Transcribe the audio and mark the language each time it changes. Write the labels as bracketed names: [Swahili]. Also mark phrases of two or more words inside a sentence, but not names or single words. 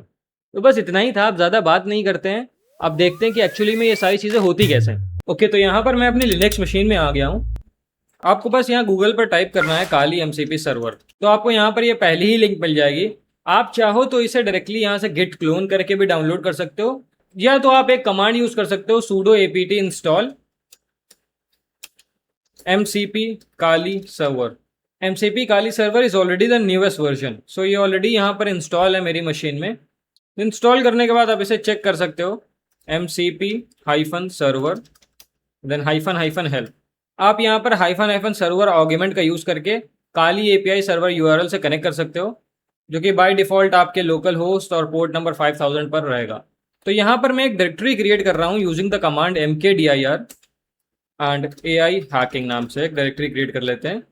[Hindi] तो बस इतना ही था, आप ज़्यादा बात नहीं करते हैं। अब देखते हैं कि एक्चुअली में ये सारी चीज़ें होती कैसे हैं। ओके, तो यहाँ पर मैं अपनी [English] Linux machine [Hindi] में आ गया हूँ। आपको बस यहाँ गूगल पर टाइप करना है [English] Kali MCP server, [Hindi] तो आपको यहाँ पर ये पहली ही लिंक मिल जाएगी। आप चाहो तो इसे डायरेक्टली यहाँ से [English] git clone [Hindi] करके भी डाउनलोड कर सकते हो, या तो आप एक [English] command use [Hindi] कर सकते हो, [English] sudo apt install mcp kali server। mcp kali server is already the newest version, [Hindi] सो ये ऑलरेडी यहाँ पर इंस्टॉल है मेरी मशीन में। इंस्टॉल करने के बाद आप इसे चेक कर सकते हो, [English] mcp-server देन -help। [Hindi] आप यहाँ पर [English] -server argument [Hindi] का यूज करके [English] Kali API server URL [Hindi] से कनेक्ट कर सकते हो, जो कि [English] by default [Hindi] आपके [English] local host [Hindi] और [English] port number 5000 [Hindi] पर रहेगा। तो यहाँ पर मैं एक [English] directory create [Hindi] कर रहा हूँ [English] using the command mkdir and AI hacking [Hindi] नाम से एक [English] directory create [Hindi] कर लेते हैं।